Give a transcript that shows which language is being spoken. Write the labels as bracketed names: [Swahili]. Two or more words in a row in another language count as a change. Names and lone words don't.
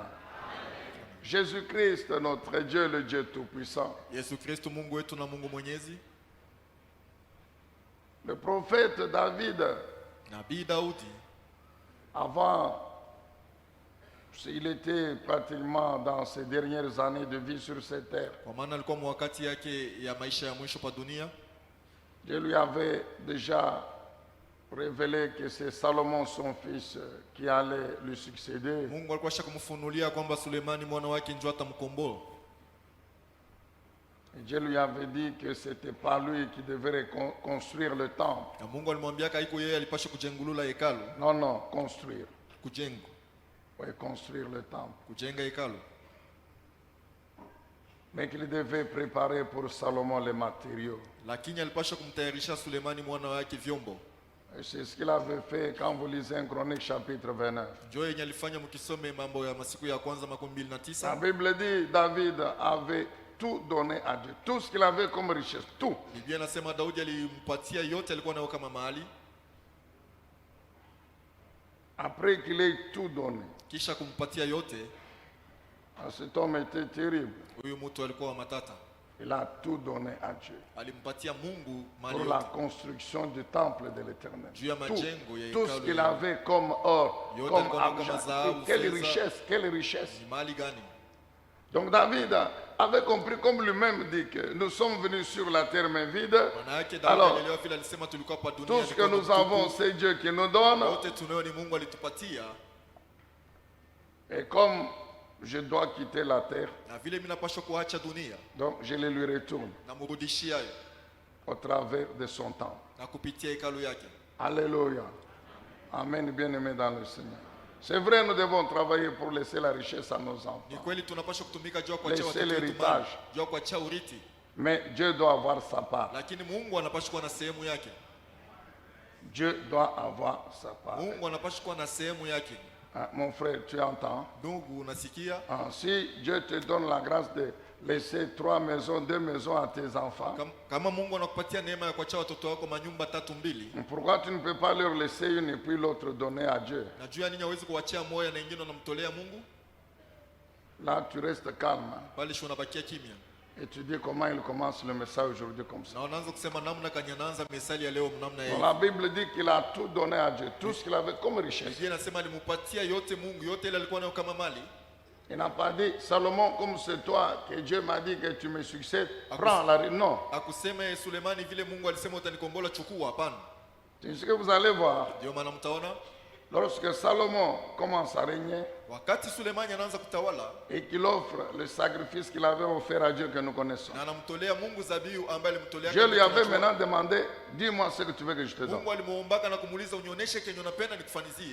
[French] Jésus-Christ, notre Dieu, le Dieu Tout-Puissant. [Swahili] Yesu Kristo Mungu wetu na Mungu Mwenyezi. [French] Le prophète David, [Swahili] Nabii Daudi [French] avant, il était pratiquement dans ses dernières années de vie sur cette terre. [Swahili] kwa maana alikuwa mwakati yake ya maisha ya mwisho pa dunia. [French] Dieu lui avait déjà révélé que c'est Salomon, son fils, qui allait lui succéder. [Swahili] Mungu alikuwa kumfunulia kwamba Sulemani mwana wake ndio atamkomboa. [French] Et Dieu lui avait dit que c'était pas lui qui devait construire le temple. [Swahili] Na Mungu alimwambia haiko yeye alipaswa kujengulula hekalu. [French] Non, non, construire. [Swahili] Kujenga. [French] Oui, construire le temple. [Swahili] Kujenga hekalu. [French] Mais qu'il devait préparer pour Salomon les matériaux. [Swahili] Lakini alipaswa kumtayarisha Sulemani mwana wake vyombo. [French] Et c'est ce qu'il avait fait quand vous lisez un Chronique chapitre 29. [Swahili] Ndio yenye alifanya mkisome mambo ya masiku ya kwanza 29. [French] La Bible dit David avait tout donné à Dieu. Tout ce qu'il avait comme richesse. Tout. [Swahili] Biblia inasema Daudi alimpatia yote alikuwa nayo kama mahali. [French] Après qu'il ait tout donné. [Swahili] Kisha kumpatia yote. [French] Cet homme était terrible. [Swahili] Huyu mtu alikuwa wa matata. [French] Il a tout donné à Dieu. [Swahili] Alimpatia Mungu mali [French] pour [Swahili] yote. [French] la construction du temple de l'Éternel. [Swahili] Juu ya majengo ya [French] Tout ce [Swahili] hekalu. [French] qu'il avait comme or, [Swahili] Yote [French] comme [Swahili] alikuwa kama [French] argent. [Swahili] dhahabu, [French] Quelle [Swahili] fedha. [French] richesse, quelle richesse. [Swahili] Ni mali gani? [French] Donc David avait compris, comme lui-même dit, que nous sommes venus sur la terre main vide. [Swahili] Maana yake Daudi [French] Alors, [Swahili] alielewa vile alisema tulikuwa hapa dunia. [French] tout ce que [Swahili] mikono [French] nous [Swahili] mitupu. [French] avons, c'est Dieu qui nous donne. [Swahili] Yote tunayo ni Mungu alitupatia. [French] Et comme je dois quitter la terre, [Swahili] Na vile mimi napaswa kuacha dunia [French] donc je le lui retourne [Swahili] na mrudishia [French] au travers de son temps. [Swahili] na kupitia hekalu yake. [French] Alléluia. Amen, bien-aimés dans le Seigneur. C'est vrai, nous devons travailler pour laisser la richesse à nos [Swahili] Ni [French] enfants. [Swahili] kweli tunapaswa kutumika juu ya kuachia [French] Laissez [Swahili] watoto wetu [French] l'héritage. [Swahili] mali, juu ya kuachia urithi. [French] Mais Dieu doit avoir sa part. [Swahili] Lakini Mungu anapaswa kuwa na sehemu yake. [French] Dieu doit avoir sa part. [Swahili] Mungu anapaswa kuwa na sehemu yake. [French] Ah, mon frère, tu entends? [Swahili] Ndugu, unasikia? [French] Ah, si Dieu te donne la grâce de laisser 3 maisons, 2 maisons à tes enfants, [Swahili] Kama Mungu anakupatia neema ya kuachia watoto wako manyumba 3-2, [French] pourquoi tu ne peux pas leur laisser une et puis l'autre donner à Dieu? [Swahili] na juu ya nini hawezi kuachia moja na ingine unamtolea Mungu? [French] Là, tu restes calme [Swahili] Bali shi unabakia kimya. [French] et tu dis comment il commence le message aujourd'hui comme ça. [Swahili] Na unaanza kusema namna kanyanaanza misali ya leo namna [French] Donc, [Swahili] hii. [French] la Bible dit qu'il a tout donné à Dieu, tout ce qu'il avait comme richesse. [Swahili] Biblia inasema alimupatia yote Mungu, yote ile alikuwa nayo kama mali. [French] Il n'a pas dit, Salomon, comme c'est toi que Dieu m'a dit que tu me succèdes, prends la... Non. [Swahili] Akuseme Sulemani vile Mungu alisema utanikombola, chukua. Hapana. [French] C'est ce que vous allez voir. [Swahili] Ndio maana mtaona [French] Lorsque Salomon commence à régner [Swahili] wakati Sulemani anaanza kutawala [French] et qu'il offre le sacrifice qu'il avait offert à Dieu que nous connaissons. [Swahili] na anamtolea Mungu zabihu ambaye alimtolea. [French] Dieu lui avait maintenant demandé, dis-moi ce que tu veux que je te donne. [Swahili] Mungu alimuombaka na kumuuliza unionyeshe kenye unapenda nikufanyizie.